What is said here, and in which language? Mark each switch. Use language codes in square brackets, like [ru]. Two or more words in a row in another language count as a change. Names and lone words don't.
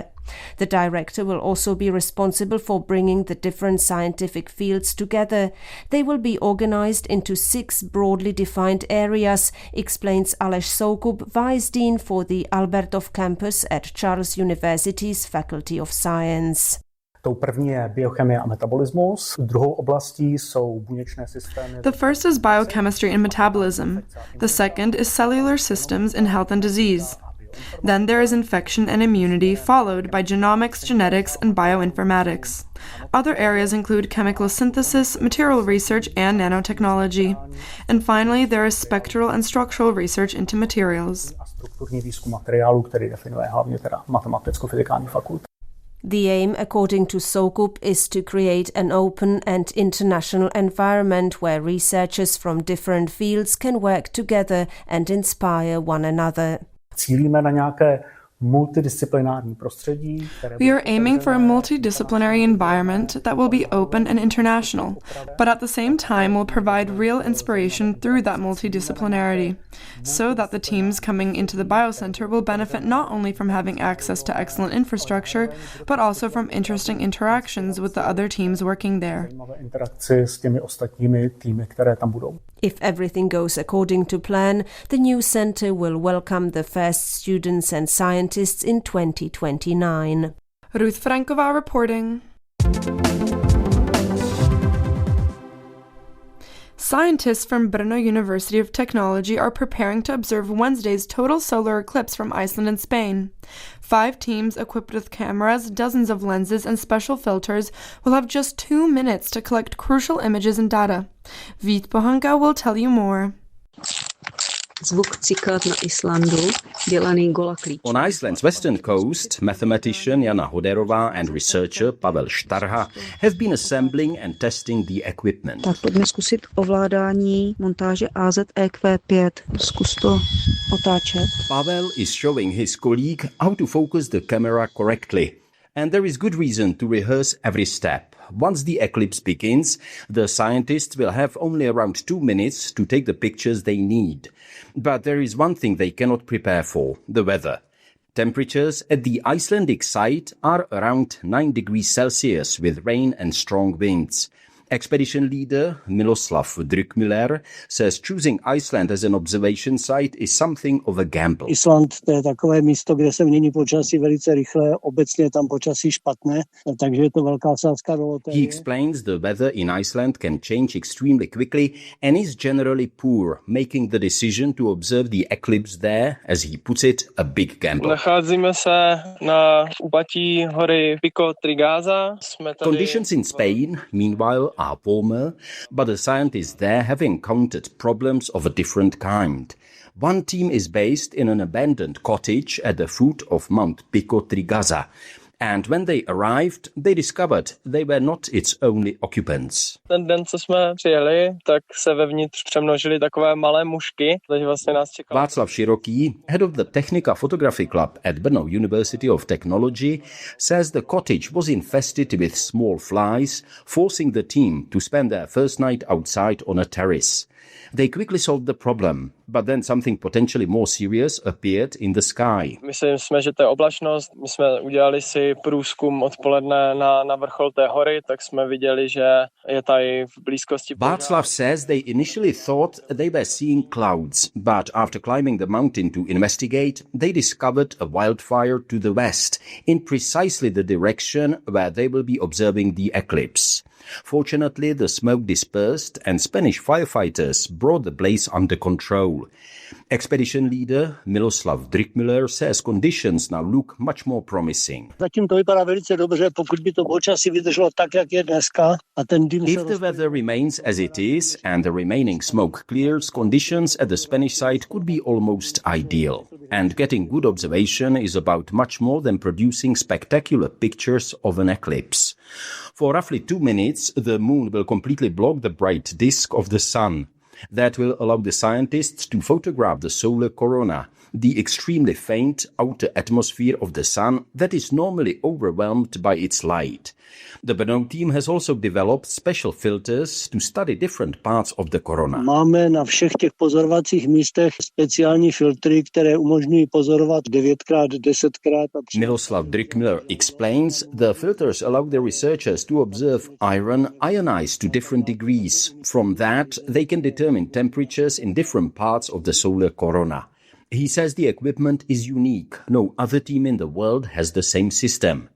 [en] The director will also be responsible for bringing the different scientific fields together. They will be organized into 6 broadly defined areas, explains Aleš Soukup, Vice Dean for the Albertov campus at Charles University's Faculty of Science. [cs] Tou první je biochemie a metabolismus. Druhou oblastí jsou buněčné systémy. [en] The first is biochemistry and metabolism. The second is cellular systems in health and disease. Then there is infection and immunity, followed by genomics, genetics, and bioinformatics. Other areas include chemical synthesis, material research, and nanotechnology. And finally, there is spectral and structural research into materials. [cs] Strukturní výzkum materiálu, který definuje hlavně teda matematicko-fyzikální fakulta. [en] The aim, according to Soukup, is to create an open and international environment where researchers from different fields can work together and inspire one another. [cs] Cílíme na nějaké multidisciplinární prostředí. [en] We are aiming for a multidisciplinary environment that will be open and international, but at the same time will provide real inspiration through that multidisciplinarity, so that the teams coming into the biocenter will benefit not only from having access to excellent infrastructure, but also from interesting interactions with the other teams working there. [cs] Interakci s těmi ostatními týmy, které tam budou. [en] If everything goes according to plan, the new center will welcome the first students and scientists in 2029. Ruth Franková reporting. Scientists from Brno University of Technology are preparing to observe Wednesday's total solar eclipse from Iceland and Spain. 5 teams equipped with cameras, dozens of lenses, and special filters will have just 2 minutes to collect crucial images and data. Vít Pohanka will tell you more. [cs] Zvuk cyklat na Islandu, dělaný gola klíč. [en] On Iceland's western coast, mathematician Jana Hoderová and researcher Pavel Štarha have been assembling and testing the equipment. [cs] Tak pojďme zkusit ovládání montáže AZEQ5. Zkus to otáčet. [en] Pavel is showing his colleague how to focus the camera correctly. And there is good reason to rehearse every step. Once the eclipse begins, the scientists will have only around 2 minutes to take the pictures they need. But there is one thing they cannot prepare for, the weather. Temperatures at the Icelandic site are around 9 degrees Celsius with rain and strong winds. Expedition leader Miloslav Drukmiller says choosing Iceland as an observation site is something of a gamble. [cs] Island to je takové místo, kde se mění počasí velice rychle, obecně je tam počasí špatné, takže je to velká sázka do loterie. [en] He explains the weather in Iceland can change extremely quickly and is generally poor, making the decision to observe the eclipse there, as he puts it, a big gamble. [cs] Nacházíme se na úpatí hory Pico Trigaza. [en] Conditions in Spain, meanwhile, are warmer, but the scientists there have encountered problems of a different kind. One team is based in an abandoned cottage at the foot of Mount Pico Trigaza. And when they arrived, they discovered they were not its only occupants. [cs] Ten den, co jsme přijeli, tak se vevnitř přemnožily takové malé mušky, takže vlastně nás čekalo. [en] Václav Široký, head of the Technica Photography Club at Brno University of Technology, says the cottage was infested with small flies, forcing the team to spend their first night outside on a terrace. They quickly solved the problem, but then something potentially more serious appeared in the sky. [cs] Myslím jsme, že to je oblačnost. My jsme udělali si průzkum odpoledne na vrchol té hory, tak jsme viděli, že je tady v blízkosti požár. [en] Václav says they initially thought they were seeing clouds, but after climbing the mountain to investigate, they discovered a wildfire to the west, in precisely the direction where they will be observing the eclipse. Fortunately, the smoke dispersed and Spanish firefighters brought the blaze under control. Expedition leader Miloslav Drickmiller says conditions now look much more promising. [cs] Zatím to vypadá velice dobře, pokud by to počasí vydrželo tak, jak je dneska, a ten dým se [en] If the weather remains as it is and the remaining smoke clears, conditions at the Spanish side could be almost ideal. And getting good observation is about much more than producing spectacular pictures of an eclipse. For roughly 2 minutes, the moon will completely block the bright disk of the sun. That will allow the scientists to photograph the solar corona, the extremely faint outer atmosphere of the sun that is normally overwhelmed by its light. The Brno team has also developed special filters to study different parts of the corona. [cs] Máme na všech těch pozorovacích místech speciální filtry, které umožňují pozorovat 9x, 10x. [en] Miloslav Drickmiller explains the filters allow the researchers to observe iron ionized to different degrees. From that, they can determine temperatures in different parts of the solar corona. He says the equipment is unique. No other team in the world has the same system.